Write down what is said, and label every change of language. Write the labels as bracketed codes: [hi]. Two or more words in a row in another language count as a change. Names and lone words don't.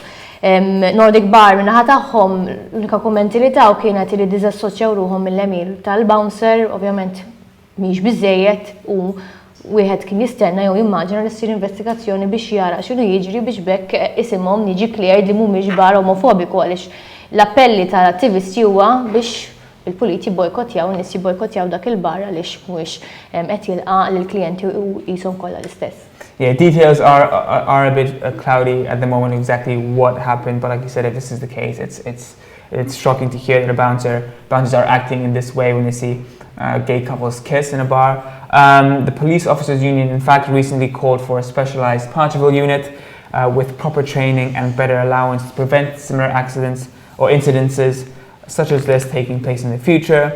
[mt] Nordic Bar minnaħa tagħhom l-unika kummenti li taw kienet li diżassoċjaw ruħhom mill-emil tal-bouncer, ovvjament mhix biżejjed u wieħed kien jistenna jew jimmaġina li ssir investigazzjoni biex jara x'inhu jiġri biex bekk isimhom jiġi cleared li mhumiex bar omofobiku għaliex l-appelli tal-attivisti huwa biex il-puliti bojkotjaw, nis jibojkotjaw dak il-bar għaliex mhuwiex qed jilqa' lill-klijenti u qishom kollha l-istess. [en] Yeah, details are a bit cloudy at the moment exactly what happened, but like you said, if this is the case, it's it's shocking to hear that bouncers are acting in this way when they see gay couples kiss in a bar. The police officers union, in fact, recently called for a specialized Parcherville unit with proper training and better allowance to prevent similar accidents or incidences such as this taking place in the future.